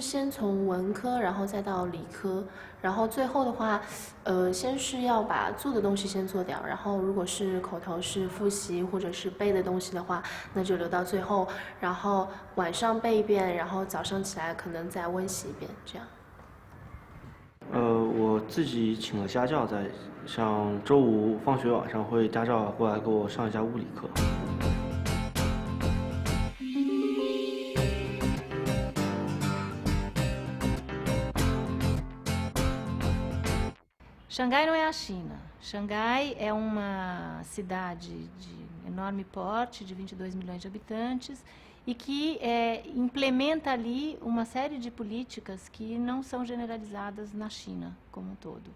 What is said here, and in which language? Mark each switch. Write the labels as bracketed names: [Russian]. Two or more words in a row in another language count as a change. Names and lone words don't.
[Chinese] 先从文科，然后再到理科，然后最后的话，先是要把做的东西先做掉，然后如果是口头是复习或者是背的东西的话，那就留到最后，然后晚上背一遍，然后早上起来可能再温习一遍，这样。我自己请了家教，像周5放学晚上会家教过来给我上一下物理课。 [Portuguese] Xangai não é a China. Xangai é uma cidade de enorme porte, de 22 milhões de habitantes, e que implementa ali uma série de políticas que não são generalizadas na China como um todo.